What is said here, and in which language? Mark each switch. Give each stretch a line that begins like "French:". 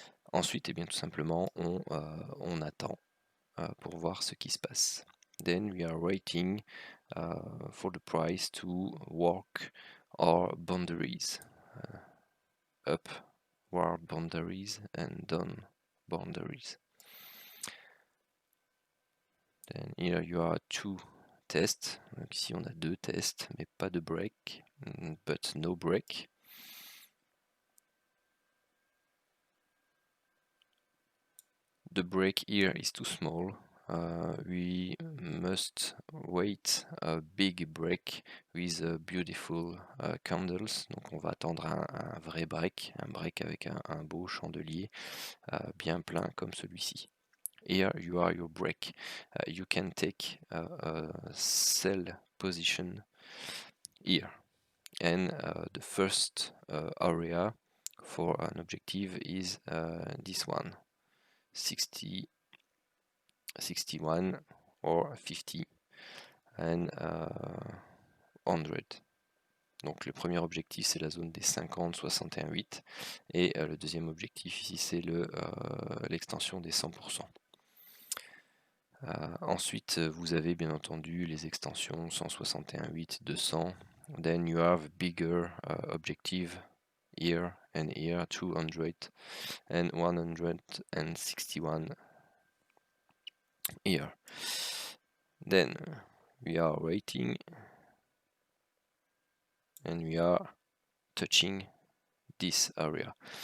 French: Ensuite, eh bien, tout simplement, on attend pour voir ce qui se passe.
English: Then we are waiting for the price to work our boundaries, upward boundaries and down boundaries. Then here you are two tests.
French: Donc ici on a deux tests, mais pas de break,
English: but no break. The break here is too small. We must wait a big break with beautiful candles. Donc on va attendre un vrai break, un break avec un beau chandelier bien plein comme celui-ci. Here you are your break. You can take a sell position here. And the first area for an objective is this one. 60, 61 or 50 and 100.
French: Donc le premier objectif c'est la zone des 50, 61, 8 et le deuxième objectif ici c'est l'extension des 100%. Ensuite vous avez bien entendu les extensions 161, 8, 200.
English: Then you have bigger objective here and here, 200 and 161 here. Then we are waiting, and we are touching this area.